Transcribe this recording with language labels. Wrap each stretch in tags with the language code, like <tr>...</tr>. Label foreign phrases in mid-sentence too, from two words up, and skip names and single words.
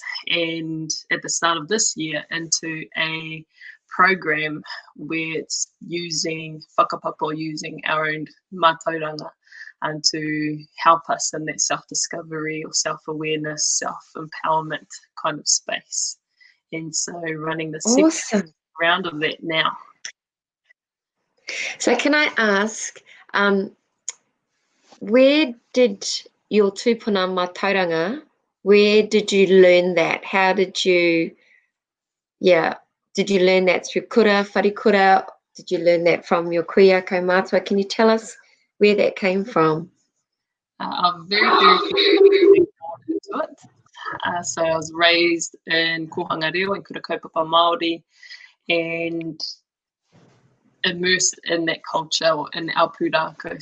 <en>And at the start of this year, into a program where it's using whakapapa, using our own mātauranga, and to help us in that self-discovery or self-awareness, self-empowerment kind of space. And so running the second round of that now. So can I ask, where did your</en> <mi>tupuna mātauranga,</mi> <en>where did you learn that? How did you, did you learn that through</en> <mi>kura, wharikura?</mi> <en>Did you learn that from your</en> <mi>kuia kaumātua?</mi> <en>Can you tell us where that came from? I'm very into it. So I was raised in Kōrero in Kura Kaupapa Māori, and immersed in that culture, or in our pūrākau.</en>